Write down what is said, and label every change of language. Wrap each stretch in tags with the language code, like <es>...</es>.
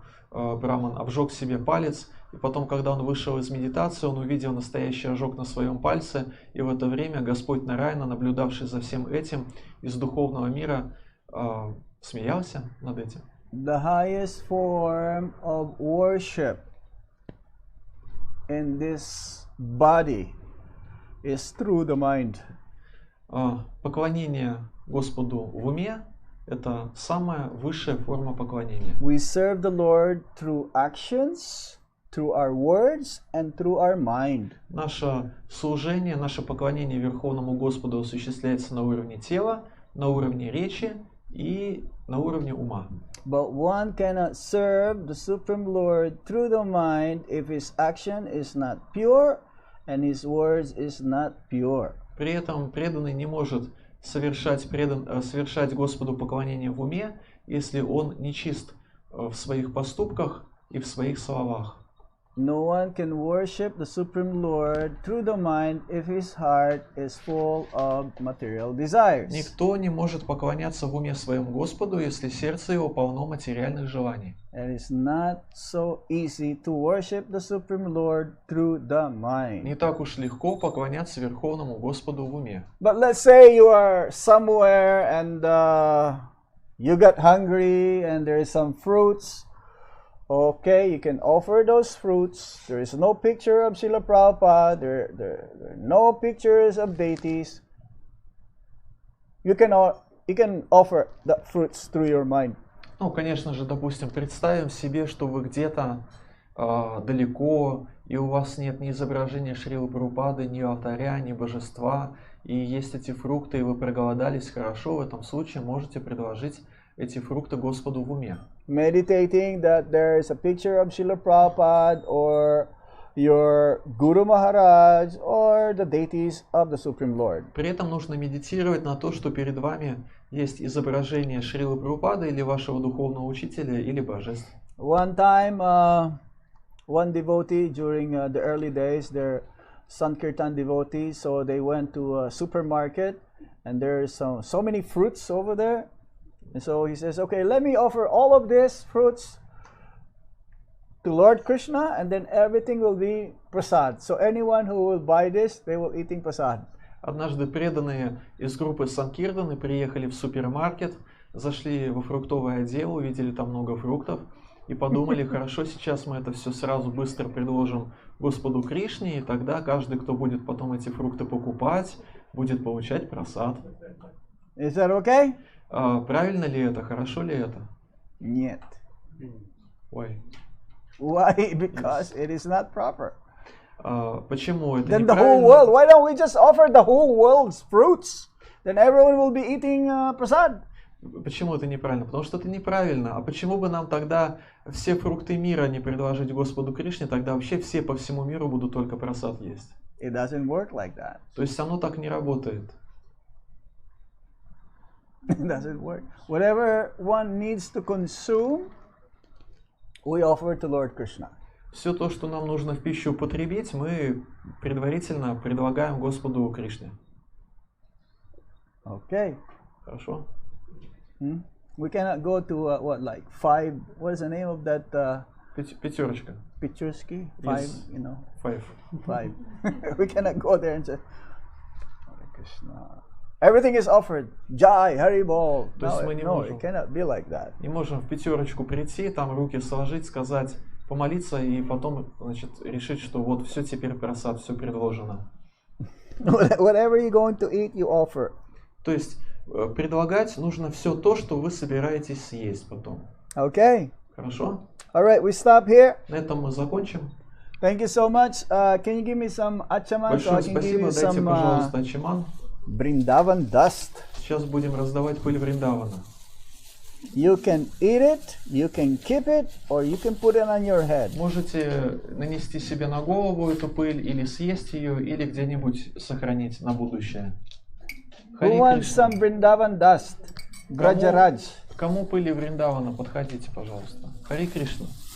<ru>браман обжег себе палец, и потом, когда он вышел из медитации, он увидел настоящий ожог на своем пальце, и в это время Господь Нараяна, наблюдавший за всем этим из духовного мира, смеялся над этим.</ru> <en>The highest form of worship in this body is through the mind.</en> <ru>Поклонение Господу в уме Это самая высшая форма поклонения.</ru> <en>We serve the Lord through actions, through our words, and through our mind.</en> <ru>Наше служение, наше поклонение Верховному Господу осуществляется на уровне тела, на уровне речи и на уровне ума.</ru> <en>But one cannot serve the Supreme Lord through the mind if his action is not pure and his words is not pure.</en> <ru>При этом преданный не может совершать Господу поклонение в уме, если он нечист в своих поступках и в своих словах.</ru> <en>No one can worship the Supreme Lord through the mind if his heart is full of material desires.</en> <ru>Никто не может поклоняться в уме своему Господу, если сердце его полно материальных желаний.</ru> <en>It is not so easy to worship the Supreme Lord through the mind.</en> <ru>Не так уж легко поклоняться Верховному Господу в уме.</ru> <en>But let's say you are somewhere and you got hungry and there is some fruits. Okay, you can offer those fruits. There is no picture of Srila Prabhupada. There are no pictures of deities. You can offer the fruits through your mind.</en> <ru>Ну, конечно же, допустим, представим себе, что вы где-то далеко, и у вас нет ни изображения Шрилы Прабхупады, ни алтаря, ни божества, и есть эти фрукты, и вы проголодались, хорошо, в этом случае можете предложить эти фрукты Господу в уме.</ru> <en>Meditating that there is a picture of Srila Prabhupada or your Guru Maharaj or the deities of the Supreme Lord.</en> <ru>При этом нужно медитировать на то, что перед вами есть изображение Шрилы Прабхупады или вашего духовного учителя или божеств.</ru> <en>One time, one devotee during the early days, they're Sankirtan devotees, so they went to a supermarket and there's so many fruits over there. And so he says, okay, let me offer all of these fruits to Lord Krishna and then everything will be prasad. So anyone who will buy this, they will eating prasad.</en> <ru>Однажды преданные из группы Санкиртаны приехали в супермаркет, зашли во фруктовый отдел, увидели там много фруктов и подумали, хорошо, сейчас мы это все сразу быстро предложим Господу Кришне, и тогда каждый, кто будет потом эти фрукты покупать, будет получать прасад.</ru> <en>Is that okay?</en> <ru>Правильно ли это? Хорошо ли это? Нет. Ой.</ru> <en>Why? Because it is not proper.</en> <ru>Почему это</ru> <en>Then the whole</en> <ru>неправильно?</ru> <en>world, why don't we just offer the whole world's fruits? Then everyone will be eating prasad.</en> <ru>Почему это неправильно? Потому что это неправильно. А почему бы нам тогда все фрукты мира не предложить Господу Кришне, тогда вообще все по всему миру будут только прасад есть?</ru> <en>It doesn't work like that.</en> <ru>То есть оно так не работает.</ru> <en>It doesn't work. Whatever one needs to consume, we offer to Lord Krishna.</en> <ru>Все то, что нам нужно в пищу употребить, мы предварительно предлагаем Господу Кришне.</ru> <en>Okay.</en> <ru>Хорошо?</ru> <en>We cannot go to like 5. What is the name of that?</en> <ru>Пятерочка.</ru> <en>Picturesky? 5, Yes. you know. 5. 5. We cannot go there and say, Hare Krishna. Everything is offered. Jai, Haribol.</en> <ru>То есть мы не</ru> <en>No,</en> <ru>можем.</ru> <en>it cannot be like that.</en> <ru>Не можем в пятерочку прийти, там руки сложить, сказать, помолиться и потом, значит, решить, что вот все теперь просад, все предложено.</ru> <en>Whatever you're going to eat, you offer.</en> <ru>То есть предлагать нужно все то, что вы собираетесь съесть потом.</ru> <en>Okay.</en> <ru>Хорошо?</ru> <en>All right, we stop here.</en> <ru>На этом мы закончим.</ru> <en>Thank you so much. Can you give me some achaman so I</en> <ru>Большое</ru> <en>can give</en> <ru>спасибо.</ru> <en>you</en> <ru>Дайте,</ru> <en>some</en> <ru>пожалуйста, ачиман.</ru> <en>Brindavan dust?</en> <ru>Сейчас будем раздавать пыль Вриндавана.</ru> <en>You can eat it, you can keep it, or you can put it on your head.</en> <ru>Можете нанести себе на голову эту пыль, или съесть ее, или где-нибудь сохранить на будущее.</ru> <en>Who wants some Brindavan dust? Grajaraj.</en> <ru>Кому пыли Вриндавана? Подходите, пожалуйста. Хари Кришна.</ru>